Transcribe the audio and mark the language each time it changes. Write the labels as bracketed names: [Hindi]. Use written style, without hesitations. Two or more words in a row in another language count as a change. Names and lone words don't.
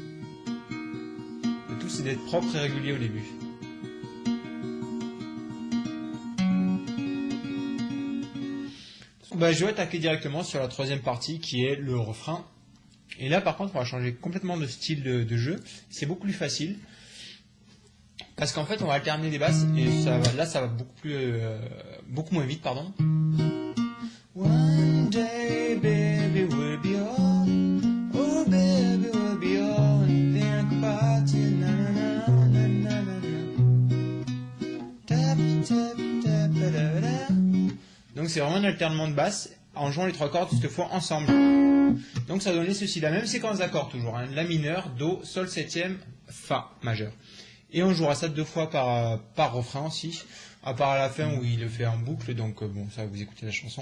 [French] Le tout c'est d'être propre et régulier au début. Je vais attaquer directement sur la troisième partie qui est le refrain. Et là par contre on va changer complètement de style de jeu. C'est beaucoup plus facile. Parce qu'en fait on va alterner les basses et ça va beaucoup moins vite. Pardon. [English] One day baby will be on. Oh baby will be on. Think about it. Na na na na na na. Tap tap tap da da. [French] Donc c'est vraiment un alternement de basse en jouant les 3 cordes cette fois ensemble. Donc ça donnait ceci, la même séquence d'accords toujours, hein, la mineure, Do, Sol 7e, Fa majeur. Et on jouera ça 2 fois par refrain aussi, à part à la fin où il le fait en boucle, donc bon ça vous écoutez la chanson.